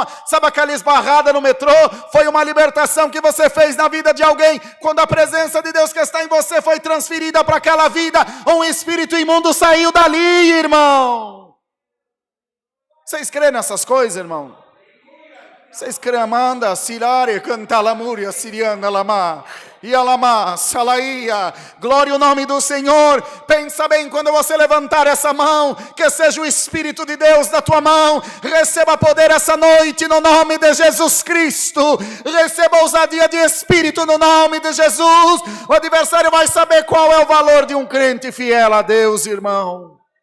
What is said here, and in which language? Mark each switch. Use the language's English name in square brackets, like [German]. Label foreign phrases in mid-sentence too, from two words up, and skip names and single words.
[Portuguese] Sabe aquela esbarrada no metrô? Foi uma libertação que você fez na vida de alguém. Quando a presença de Deus que está em você foi transferida para aquela vida, um espírito imundo saiu dali, irmão. Vocês creem nessas coisas, irmão? Vocês creem, manda, silare, canta lamúria, siriana, lama, ialama, salaia, glória ao nome do Senhor. Pensa bem, quando você levantar essa mão, que seja o Espírito de Deus na tua mão, receba poder essa noite no nome de Jesus Cristo, receba ousadia de Espírito no nome de Jesus. O adversário vai saber qual é o valor de um crente fiel a Deus, irmão.